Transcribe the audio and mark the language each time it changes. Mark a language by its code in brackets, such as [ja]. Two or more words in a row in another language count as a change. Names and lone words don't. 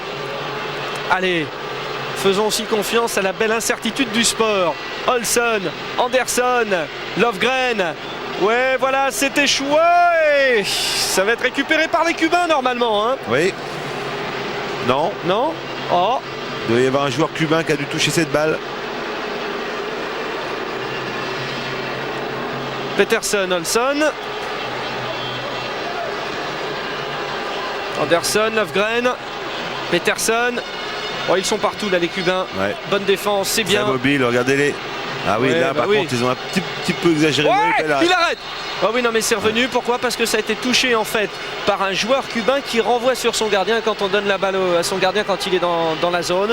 [fr] Allez, faisons aussi confiance à la belle incertitude du sport. Olsson, Anderson, Lovgren. Ouais, voilà, c'est échoué. Ça va être récupéré par les Cubains normalement. Hein. Oui. Non. Non. Oh. Il doit y avoir un joueur cubain qui a dû toucher cette balle. Peterson, Olsson. Anderson, Lovgren. Peterson. Oh, ils sont partout là, les Cubains. Ouais. Bonne défense, c'est bien. Très mobile, regardez-les. Ah oui, Ouais, là bah par oui. contre, ils ont un petit peu exagéré. Ouais, Oui, il arrête. Oh oui, non, mais c'est revenu. Pourquoi? Parce que ça a été touché en fait par un joueur cubain qui renvoie sur son gardien quand on donne la balle à son gardien quand il est dans la zone.